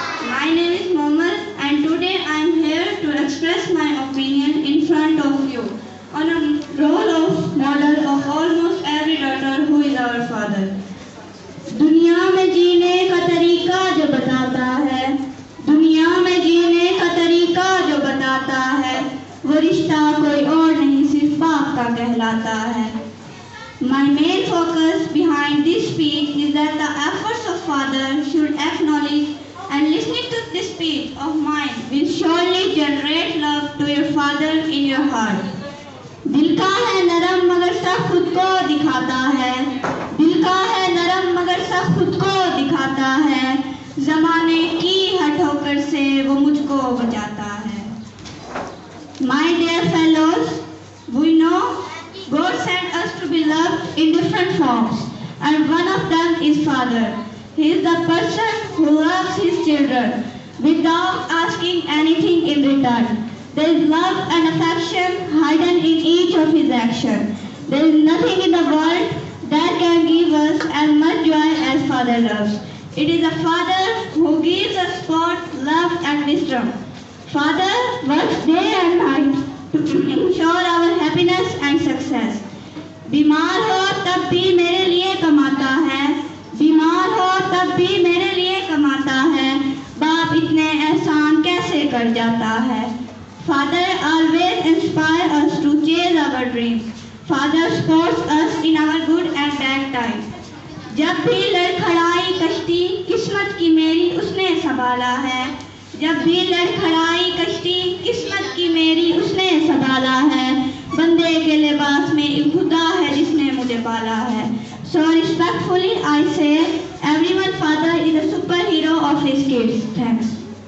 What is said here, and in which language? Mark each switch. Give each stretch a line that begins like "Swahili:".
English: My name is Mohammed and today I am here to express my opinion in front of you on a role of model of almost every daughter who is our father.
Hindi: दुनिया में जीने का तरीका जो बताता है, दुनिया में जीने का तरीका जो बताता है, वो रिश्ता कोई और नहीं सिर्फ बाप का कहलाता है.
English: My main focus behind this speech is that the efforts of father should acknowledge, and listening to this speech of mine will surely generate love to your father in your heart.
Hindi: दिल का है नरम मगर सब खुद को दिखाता है, दिल का है नरम मगर सब खुद को दिखाता है, ज़माने की हर ठोकर से वो मुझको बचाता है.
English: My dear fellows, we know God sent us to be loved in different forms, and one of them is Father. He is the person who loves his children without asking anything in return. There is love and affection hidden in each of his actions. There is nothing in the world that can give us as much joy as Father loves. It is a Father who gives us sport, love and wisdom. Father works day and night to ensure our happiness and success.
Hindi: बीमार हो तब भी मेरे लिए कमाता है, बीमार हो तब भी मेरे लिए कमाता है, बाप इतने एहसान कैसे कर जाता है.
English: Father always inspires us to chase our dreams. Father supports us in our good and bad times.
Hindi: जब भी लड़खड़ाई कश्ती किस्मत की मेरी उसने संभाला है, जब भी लड़खड़ाई कश्ती किस्मत की मेरी उसने संभाला है, बंदे के लिबास में एक खुदा है जिसने मुझे पाला है.
English: So respectfully I say, everyone father is a superhero of his kids. Thanks.